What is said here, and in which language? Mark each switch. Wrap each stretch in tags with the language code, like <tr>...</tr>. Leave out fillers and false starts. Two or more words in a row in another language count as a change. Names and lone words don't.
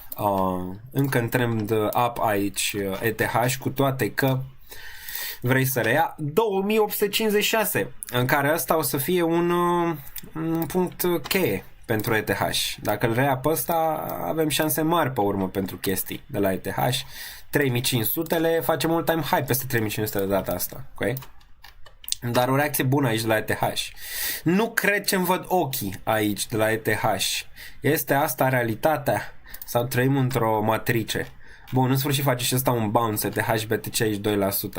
<ro>Încă în</ro> <en>trend up</en> <ro>aici ETH, cu toate că vrei să reia 2856, în care asta o să fie un punct cheie pentru ETH. Dacă îl reia pe ăsta, avem șanse mari pe urmă pentru chestii de la ETH. 3500-le facem</ro> <en>all time high</en> <ro>peste 3500 de data asta, ok? Dar o reacție bună aici de la ETH. Nu cred ce-mi văd ochii aici de la ETH. Este asta realitatea? Sau trăim într-o matrice? Bun, în sfârșit face și ăsta un bounce ETH BTC aici 2%.</ro>